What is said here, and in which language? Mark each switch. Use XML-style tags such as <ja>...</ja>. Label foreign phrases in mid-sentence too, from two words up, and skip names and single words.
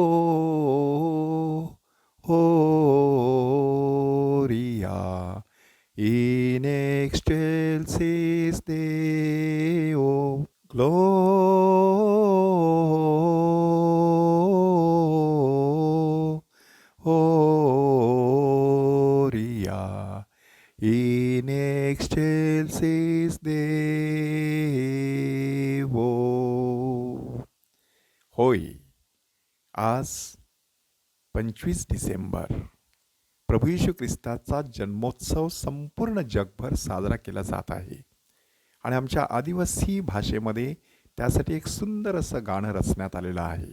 <la>हो रिया in excelsis Deo gloria in excelsis Deo.</la> <mr>होय, आज 25 डिसेंबर प्रभू येशू ख्रिस्ताचा जन्मोत्सव संपूर्ण जगभर साजरा केला जात आहे. आणि आमच्या आदिवासी भाषेमध्ये त्यासाठी एक सुंदर असं गाणं रचण्यात आलेलं आहे.</mr>